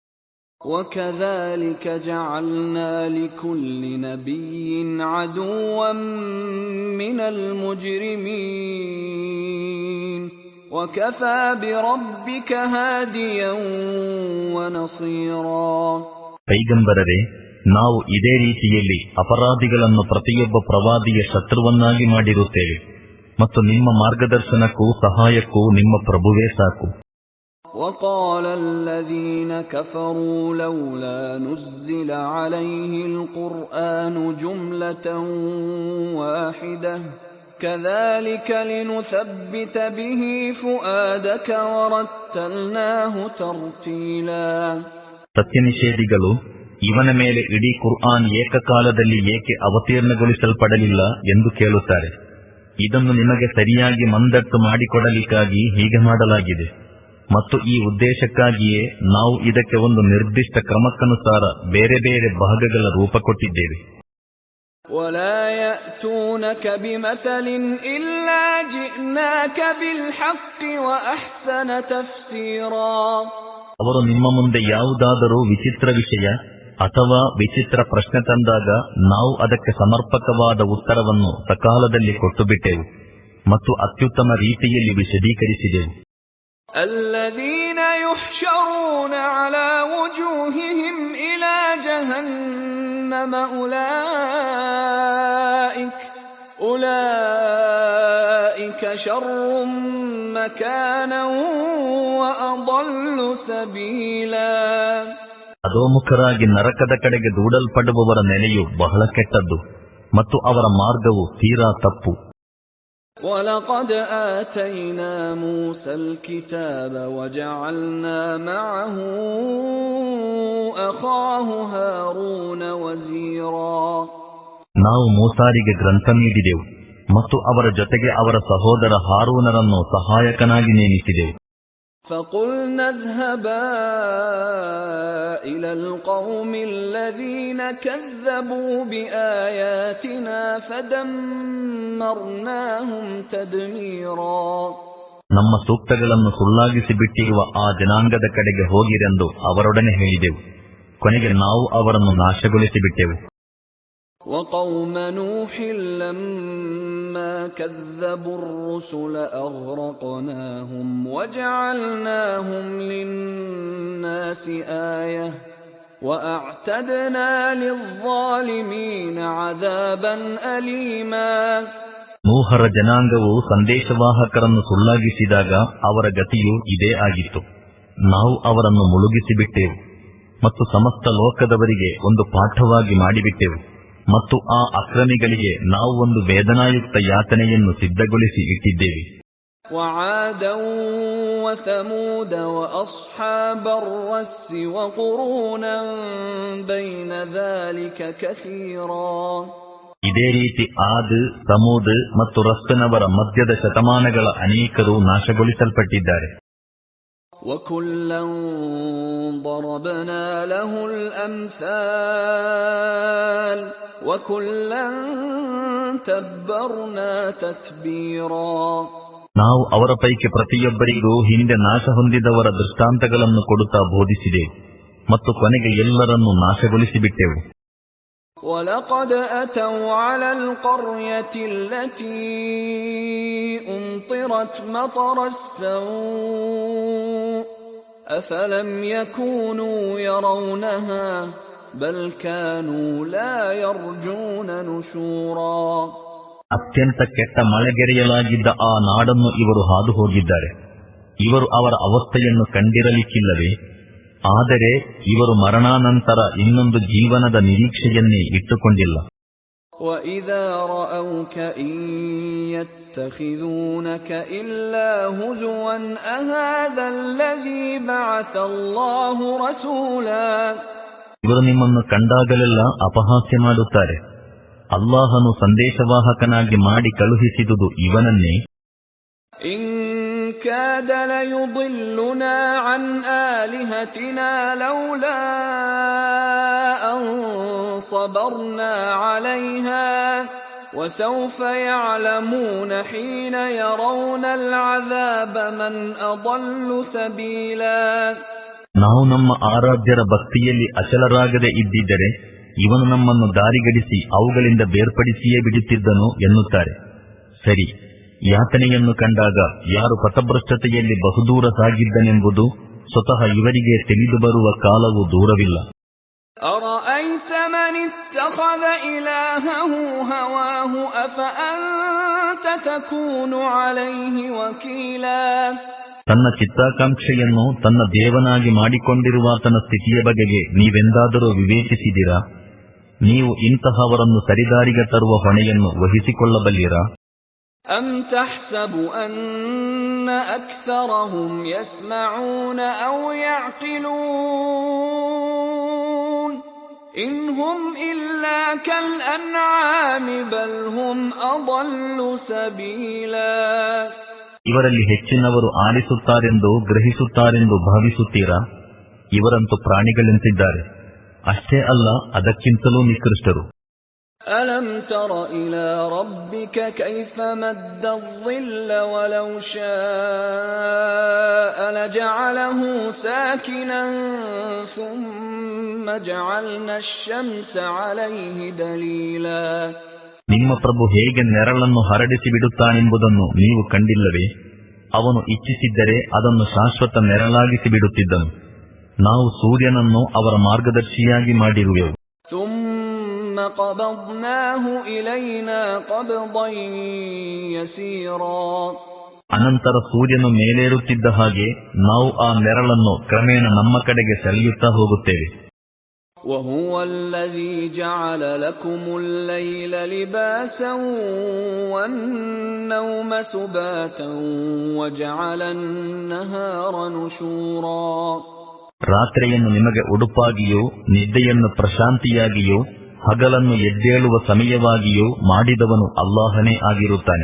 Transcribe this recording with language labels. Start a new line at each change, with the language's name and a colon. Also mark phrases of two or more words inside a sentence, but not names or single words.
Arabic: وكذلك جعلنا لكل نبي عدوا من المجرمين وكفى بربك هاديا ونصيرا.
Kannada: ಪೈಗಂಬರರೇ, ನಾವು ಇದೇ ರೀತಿಯಲ್ಲಿ ಅಪರಾಧಿಗಳನ್ನು ಪ್ರತಿಯೊಬ್ಬ ಪ್ರವಾದಿಯ ಶತ್ರುವನ್ನಾಗಿ ಮಾಡಿರುತ್ತೇವೆ ಮತ್ತು ನಿಮ್ಮ ಮಾರ್ಗದರ್ಶನಕ್ಕೂ ಸಹಾಯಕ್ಕೂ ನಿಮ್ಮ ಪ್ರಭುವೇ ಸಾಕು.
Arabic: وقال الذين كفروا لولا نزل عليه القرآن جملة واحدة كذلك لنثبت به فؤادك ورتلناه ترتيلا.
Kannada: ಸತ್ಯನಿಷೇಧಿಗಳು ಇವನ ಮೇಲೆ ಇಡೀ ಕುರ್ಆನ್ ಏಕಕಾಲದಲ್ಲಿ ಏಕೆ ಅವತೀರ್ಣಗೊಳಿಸಲ್ಪಡಲಿಲ್ಲ ಎಂದು ಕೇಳುತ್ತಾರೆ. ಇದನ್ನು ನಿಮಗೆ ಸರಿಯಾಗಿ ಮಂದಟ್ಟು ಮಾಡಿಕೊಡಲಿಕ್ಕಾಗಿ ಹೀಗೆ ಮಾಡಲಾಗಿದೆ ಮತ್ತು ಈ ಉದ್ದೇಶಕ್ಕಾಗಿಯೇ ನಾವು ಇದಕ್ಕೆ ಒಂದು ನಿರ್ದಿಷ್ಟ ಕ್ರಮಕ್ಕನುಸಾರ ಬೇರೆ ಬೇರೆ ಭಾಗಗಳ ರೂಪ ಕೊಟ್ಟಿದ್ದೇವೆ.
Arabic: ولا يأتونك بمثل إلا جئناك بالحق وأحسن تفسيرا.
Kannada: ಅವರು ನಿಮ್ಮ ಮುಂದೆ ಯಾವುದಾದರೂ ವಿಚಿತ್ರ ವಿಷಯ ಅಥವಾ ವಿಚಿತ್ರ ಪ್ರಶ್ನೆ ತಂದಾಗ ನಾವು ಅದಕ್ಕೆ ಸಮರ್ಪಕವಾದ ಉತ್ತರವನ್ನು ಸಕಾಲದಲ್ಲಿ ಕೊಟ್ಟುಬಿಟ್ಟೆವು ಮತ್ತು ಅತ್ಯುತ್ತಮ ರೀತಿಯಲ್ಲಿ ವಿಶದೀಕರಿಸಿದೆವು.
Arabic: الذين يحشرون على وجوههم إلى جهنم أولئك شر مكانا وأضل سبيلا.
Kannada: ಅಧೋಮುಖರಾಗಿ ನರಕದ ಕಡೆಗೆ ದೂಡಲ್ಪಡುವವರ ನೆಲೆಯು ಬಹಳ ಕೆಟ್ಟದ್ದು ಮತ್ತು ಅವರ ಮಾರ್ಗವು ತೀರಾ ತಪ್ಪು.
Arabic: وَلَقَدْ آتَيْنَا مُوسَى الْكِتَابَ وَجَعَلْنَا مَعَهُ أَخَاهُ هَارُونَ وَزِيرًا.
Kannada: ನಾವು ಮೂಸಾರಿಗೆ ಗ್ರಂಥ ನೀಡಿದೆವು ಮತ್ತು ಅವರ ಜೊತೆಗೆ ಅವರ ಸಹೋದರ ಹಾರೂನರನ್ನು ಸಹಾಯಕನಾಗಿ ನೇಮಿಸಿದೆವು.
Arabic: فَقُلْنَا اذْهَبَا إِلَى الْقَوْمِ الَّذِينَ كَذَّبُوا بِآيَاتِنَا فَدَمَّرْنَاهُمْ تَدْمِيرًا.
Kannada: ನಮ್ಮ ಸೂಕ್ತಗಳನ್ನು ಸುಳ್ಳಾಗಿಸಿ ಬಿಟ್ಟಿರುವ ಆ ಜನಾಂಗದ ಕಡೆಗೆ ಹೋಗಿರೆಂದು ಅವರೊಡನೆ ಹೇಳಿದೆವು. ಕೊನೆಗೆ ನಾವು ಅವರನ್ನು ನಾಶಗೊಳಿಸಿಬಿಟ್ಟೆವು.
Arabic: وقوم نوح لما كذبوا الرسل أغرقناهم وجعلناهم للناس آية وأعتدنا للظالمين عذابا أليما.
Kannada: ನೂಹರ ಜನಾಂಗವು ಸಂದೇಶವಾಹಕರನ್ನು ಸುಳ್ಳಾಗಿಸಿದಾಗ ಅವರ ಗತಿಯು ಇದೇ ಆಗಿತ್ತು. ನಾವು ಅವರನ್ನು ಮುಳುಗಿಸಿಬಿಟ್ಟೆವು ಮತ್ತು ಸಮಸ್ತ ಲೋಕದವರಿಗೆ ಒಂದು ಪಾಠವಾಗಿ ಮಾಡಿಬಿಟ್ಟೆವು ಮತ್ತು ಆ ಅಕ್ರಮಿಗಳಿಗೆ ನಾವು ಒಂದು ವೇದನಾಯುಕ್ತ ಯಾತನೆಯನ್ನು ಸಿದ್ಧಗೊಳಿಸಿ ಇಟ್ಟಿದ್ದೇವೆ.
Arabic: وعادا وثمود وأصحاب الرس وقرونا بين ذلك كثيرا.
Kannada: ಇದೇ ರೀತಿ ಆದ್, ಸಮೂದ್ ಮತ್ತು ರಸ್ಸಿನವರ ಮಧ್ಯದ ಶತಮಾನಗಳ ಅನೇಕರು ನಾಶಗೊಳಿಸಲ್ಪಟ್ಟಿದ್ದಾರೆ.
Arabic: وَكُلًّا ضَرَبْنَا لَهُ الْأَمْثَالَ وَكُلًّا تَبَّرْنَا تَتْبِيرًا.
Kannada: ನಾವು ಅವರ ಪೈಕಿ ಪ್ರತಿಯೊಬ್ಬರಿಗೂ ಹಿಂದೆ ನಾಶ ಹೊಂದಿದವರ ದೃಷ್ಟಾಂತಗಳನ್ನು ಕೊಡುತ್ತಾ ಬೋಧಿಸಿದೆವು ಮತ್ತು ಕೊನೆಗೆ ಎಲ್ಲರನ್ನೂ ನಾಶಗೊಳಿಸಿಬಿಟ್ಟೆವು.
Arabic: وَلَقَدْ أَتَوْا عَلَى الْقَرْيَةِ الَّتِي أُمْطِرَتْ مَطَرَ السَّوْءِ أَفَلَمْ يَكُونُوا يَرَوْنَهَا بَلْ كَانُوا لَا يَرْجُونَ نُشُورًا.
Kannada: ಅತ್ಯಂತ ಕೆಟ್ಟ ಮಳೆಗೆರೆಯಲಾಗಿದ್ದ ಆ ನಾಡನ್ನು ಇವರು ಹಾದು ಹೋಗಿದ್ದಾರೆ. ಇವರು ಅವರ ಅವಸ್ಥೆಯನ್ನು ಕಂಡಿರಲಿಕ್ಕಿಲ್ಲವೇ? ಆದರೆ ಇವರು ಮರಣಾನಂತರ ಇನ್ನೊಂದು ಜೀವನದ ನಿರೀಕ್ಷೆಯನ್ನೇ ಇಟ್ಟುಕೊಂಡಿಲ್ಲ.
Arabic: وَإِذَا رَأَوْكَ إِن يَتَّخِذُونَكَ إِلَّا هُزُوًا أَهَذَا الَّذِي بَعَثَ اللَّهُ رَسُولًا.
Kannada: ಇವರು ನಿಮ್ಮನ್ನು ಕಂಡಾಗಲೆಲ್ಲ ಅಪಹಾಸ್ಯ ಮಾಡುತ್ತಾರೆ. ಅಲ್ಲಾಹನು ಸಂದೇಶವಾಹಕನಾಗಿ ಮಾಡಿ ಕಳುಹಿಸಿದುದು ಇವನನ್ನೇ.
Arabic: إِن كاد ليضلنا عن آلهتنا لولا أن صبرنا عليها وسوف يعلمون حين يرون العذاب من أضل سبيلا.
Kannada: ನಾವು ನಮ್ಮ ಆರಾಧ್ಯರ ಭಕ್ತಿಯಲ್ಲಿ ಅಚಲರಾಗದೆ ಇದ್ದಿದ್ದರೆ ಇವನು ನಮ್ಮನ್ನು ದಾರಿಗಡಿಸಿ ಅವುಗಳಿಂದ ಬೇರ್ಪಡಿಸಿಯೇ ಬಿಡುತ್ತಿದ್ದನು ಎನ್ನುತ್ತಾರೆ. ಸರಿ, ಯಾತನೆಯನ್ನು ಕಂಡಾಗ ಯಾರು ಪಥಭ್ರಷ್ಟತೆಯಲ್ಲಿ ಬಹುದೂರ ಸಾಗಿದ್ದನೆಂಬುದು ಸ್ವತಃ ಇವರಿಗೆ ತಿಳಿದು ಬರುವ ಕಾಲವು ದೂರವಿಲ್ಲ.
Arabic: أرأيت من اتخذ إلهه هواه أفأنت تكون عليه وكيلا.
Kannada: ತನ್ನ ಚಿತ್ತಾಕಾಂಕ್ಷೆಯನ್ನು ತನ್ನ ದೇವನಾಗಿ ಮಾಡಿಕೊಂಡಿರುವಾತನ ಸ್ಥಿತಿಯ ಬಗೆಗೆ ನೀವೆಂದಾದರೂ ವಿವೇಚಿಸಿದಿರಾ? ನೀವು ಇಂತಹವರನ್ನು ಸರಿದಾರಿಗೆ ತರುವ ಹೊಣೆಯನ್ನು ವಹಿಸಿಕೊಳ್ಳಬಲ್ಲಿರಾ?
Arabic: أم تحسب أن أكثرهم يسمعون أو يعقلون إن هم إلا كالأنعام بل هم أضل سبيلا.
Kannada: ಇವರಲ್ಲಿ ಹೆಚ್ಚಿನವರು ಆಲಿಸುತ್ತಾರೆಂದು ಗ್ರಹಿಸುತ್ತಾರೆಂದು ಭಾವಿಸುತ್ತೀರಾ? ಇವರಂತೂ ಪ್ರಾಣಿಗಳೆಂತಿದ್ದಾರೆ. ಅಷ್ಟೇ ಅಲ್ಲ, ಅದಕ್ಕಿಂತಲೂ ನಿಕೃಷ್ಟರು.
Arabic: ألم تر إلى ربك كيف مد الظل ولو شاء لجعله ساكنا ثم جعلنا الشمس عليه دليلا.
Kannada: ನಿಮ್ಮ ಪ್ರಭು ಹೇಗೆ ನೆರಳನ್ನು ಹರಡಿಸಿ ಬಿಡುತ್ತಾನೆಂಬುದನ್ನು ನೀವು ಕಂಡಿಲ್ಲವೇ? ಅವನು ಇಚ್ಛಿಸಿದ್ದರೆ ಅದನ್ನು ಶಾಶ್ವತ ನೆರಳಾಗಿಸಿ ಬಿಡುತ್ತಿದ್ದನು. ನಾವು ಸೂರ್ಯನನ್ನು ಅವರ ಮಾರ್ಗದರ್ಶಿಯಾಗಿ ಮಾಡಿರುವೆವು.
Arabic: ثم قبضناه إلينا قبضا يسيرا.
Kannada: ಅನಂತರ ಸೂರ್ಯನು ಮೇಲೇರುತ್ತಿದ್ದ ಹಾಗೆ ನಾವು ಆ ನೆರಳನ್ನು ಕ್ರಮೇಣ ನಮ್ಮ ಕಡೆಗೆ ಸೆಳೆಯುತ್ತಾ ಹೋಗುತ್ತೇವೆ.
Arabic: وهو الذي جعل لكم الليل لباسا والنوم سباتا وجعل النهار نشورا.
Kannada: ರಾತ್ರಿಯನ್ನು ನಿಮಗೆ ಉಡುಪಾಗಿಯೂ ನಿದ್ದೆಯನ್ನು ಪ್ರಶಾಂತಿಯಾಗಿಯೂ ಹಗಲನ್ನು ಎದ್ದೇಳುವ ಸಮಯವಾಗಿಯೂ ಮಾಡಿದವನು ಅಲ್ಲಾಹನೇ ಆಗಿರುತ್ತಾನೆ.